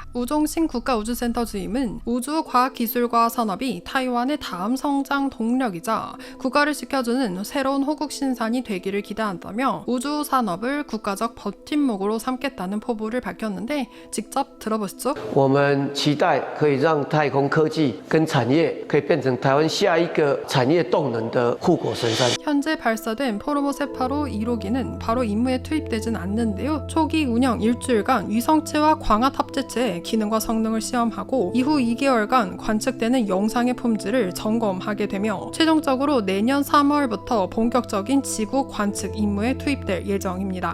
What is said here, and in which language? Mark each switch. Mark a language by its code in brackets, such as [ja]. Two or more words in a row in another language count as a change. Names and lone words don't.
[ko] 우종신 국가우주센터 주임은 우주과학기술과 산업이 타이완의 다음 성장 동력이자 국가를 지켜주는 새로운 호국 신산이 되기를 기대한다며 우주 산업을 국가적 버팀목으로 삼겠다는 포부를 밝혔는데 직접 들어보시죠. [zh] 我们期待可以让太空科技跟产业可以变成台湾下一个产业动能的护国神山。 [ko] 현재 발사된 포르모셋 8호 1호기는 바로 임무에 투입되진 않는데요. 초기 운영 일주일간 위성체와 광학 합재체의 기능과 성능을 시험하고 이후 2개월간 관측되는 영상의 품질을 점검하게 되며 최종적으로 내년 3월부터 본격적인 지구 관측 임무에 투입될 예정입니다.